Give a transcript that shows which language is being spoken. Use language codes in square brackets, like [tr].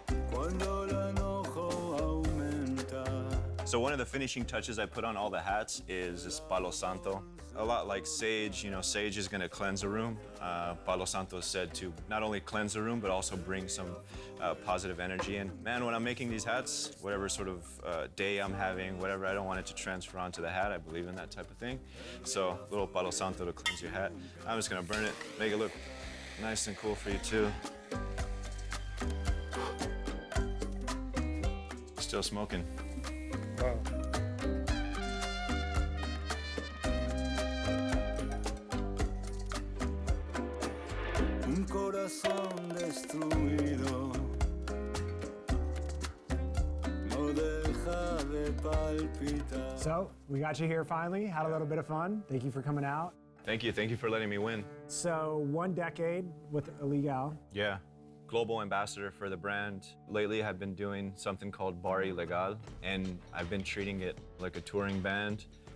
[es] Cuando el enojo aumenta. [en] So one of the finishing touches I put on all the hats is this Palo Santo. A lot like sage, you know, sage is gonna cleanse a room. Palo Santo is said to not only cleanse the room, but also bring some positive energy. And man, when I'm making these hats, whatever sort of day I'm having, whatever, I don't want it to transfer onto the hat. I believe in that type of thing. So a little Palo Santo to cleanse your hat. I'm just gonna burn it, make it look nice and cool for you too. Still smoking. Wow. [es] corazón destruido no deja de palpitar. [en] So, we got you here finally, had a little bit of fun. Thank you for coming out. Thank you for letting me win. So, 1 decade with Ilegal. Yeah, global ambassador for the brand. Lately, I've been doing something called Bar Ilegal, and I've been treating it like a touring band.